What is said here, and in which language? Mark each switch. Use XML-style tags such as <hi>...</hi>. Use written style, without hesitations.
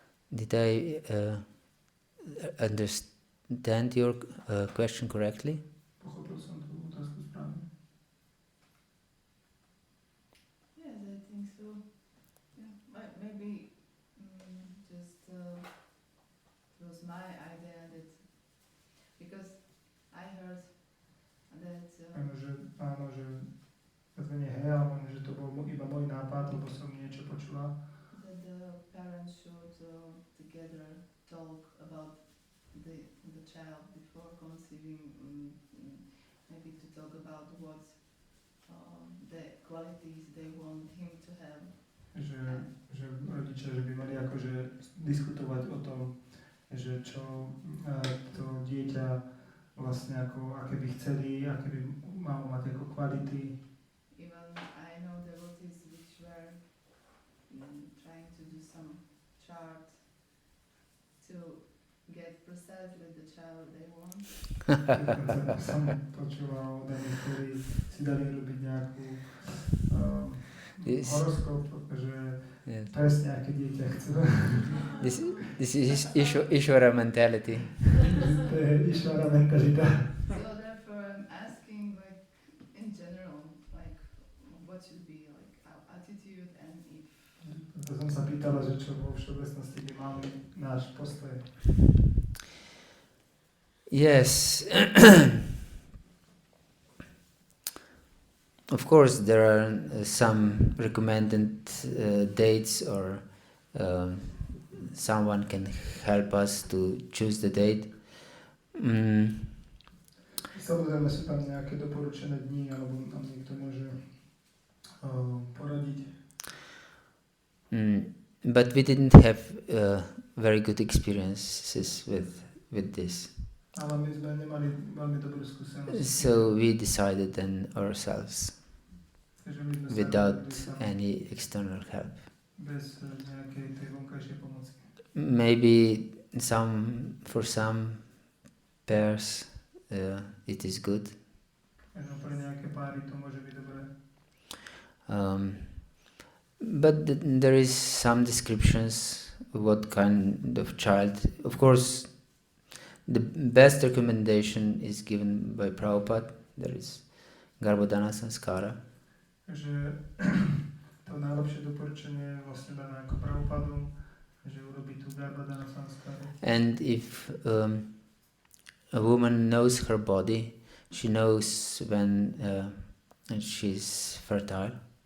<en>Did I understand your question correctly?</en> <sk>Pochopil som tú otázku správne.</sk> <en>Yes, I think so. Yeah, maybe just it was my idea that because I heard that</en> <sk>Áno, že to nie hej, ale že to bol iba môj nápad, lebo som niečo počula.</sk> <en>that the parents should together talk about the child before conceiving, maybe to talk about what the qualities they want him to have.</en> <sk>Že rodičia, že by mali akože diskutovať o tom, že čo to dieťa vlastne ako, aké by chceli, aké by malo mať ako kvality.</sk> <en>Even I know devotees which were trying to do some chart to get precisely the child they want.</en> <sk>Som počúval od daných, ktorí si dali robiť nejakú horoskop, že presne aké dieťa chcú.</sk> <en>This is Ishvara mentality.</en> <sk>To je Ishvara mentalita.</sk> <en>So therefore I'm asking, like, in general, like, what should be like our attitude, and if</en> <sk>To som sa pýtala, že čo vo všeobecnosti by máme náš postoj.</sk> <en>Yes. Of course, there are some recommended dates, or someone can help us to choose the date.</en> <sk>Samozrejme sú tam nejaké doporučené dni, alebo nám niekto môže poradiť.</sk> <en>But we didn't have very good experiences with this.</en> <sk>Ale my sme nemali veľmi dobrú skúsenosť.</sk> <en>So we decided then ourselves,</en> <sk>Takže my sme sa</sk> <en>without</en> <sk>rozhodli sami,</sk> <en>any external help.</en> <sk>bez nejakej tej vonkajšej pomoci.</sk> <en>Maybe for some pairs it is good.</en> <sk>Možno pre nejaké páry to môže byť dobré.</sk> <en>But there is some descriptions of what kind of child. Of course, the best recommendation is given by Prabhupada. There is Garbhodana Sanskara.</en> <sk>Že to najlepšie doporučenie je vlastne dané ako Prabhupádom, že urobí tú Garbhodana Sanskaru.</sk> <en>And if a woman knows her body, she knows when she's fertile.</en>